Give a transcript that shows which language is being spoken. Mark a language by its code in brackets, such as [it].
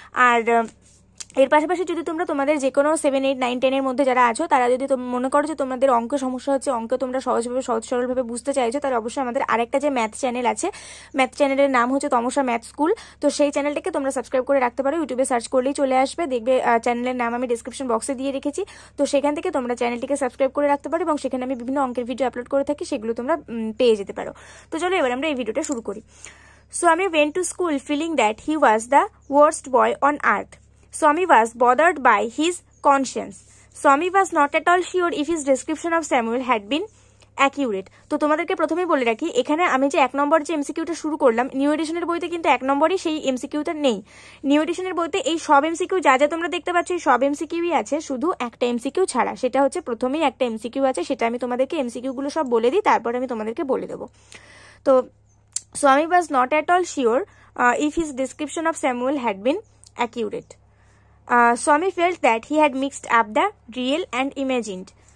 [bn] আর এর পাশাপাশি যদি তোমরা তোমাদের যে কোনো 7, 8, 9, 10 এর মধ্যে যারা আছো, তারা যদি মনে করো যে তোমাদের অঙ্ক সমস্যা হচ্ছে, অঙ্ক তোমরা সহজভাবে সহজ সরলভাবে বুঝতে চাইছো, তাহলে অবশ্যই আমাদের আরেকটা যে ম্যাথ চ্যানেল আছে, ম্যাথ চ্যানেলের নাম হচ্ছে তমসা ম্যাথ স্কুল। তো সেই চ্যানেলটাকে তোমরা সাবস্ক্রাইব করে রাখতে পারো, ইউটিউবে সার্চ করলেই চলে আসবে, দেখবে চ্যানেলের নাম আমি ডিসক্রিপশন বক্সে দিয়ে রেখেছি। তো সেখান থেকে তোমরা চ্যানেলটিকে সাবস্ক্রাইব করে রাখতে পারো এবং সেখানে আমি বিভিন্ন অঙ্কের ভিডিও আপলোড করে থাকি, সেগুলো তোমরা পেয়ে যেতে পারো। তো চলো এবার আমরা এই ভিডিওটা শুরু করি। [en] Swami went to school feeling that he was the worst boy on earth. Swami was bothered by his conscience. Swami was not at all sure if his description of Samuel had been accurate. [bn] তো তোমাদেরকে প্রথমেই বলে রাখি, এখানে আমি যে 1 নম্বর যে এমসিকিউটা শুরু করলাম, নিউ এডিশনের বইতে কিন্তু 1 নম্বরই সেই এমসিকিউটা নেই। নিউ এডিশনের বইতে এই সব এমসিকিউ যা যা তোমরা দেখতে পাচ্ছ, এই সব এমসিকিউই আছে, শুধু একটা এমসিকিউ ছাড়া। সেটা হচ্ছে প্রথমেই একটা এমসিকিউ আছে, সেটা আমি তোমাদেরকে এমসিকিউ গুলো সব বলে দিই, তারপর আমি তোমাদেরকে বলে দেবো। [en] তো Swami was not at all sure if his description of Samuel had been accurate. Swami felt that he had mixed up the real and imagined.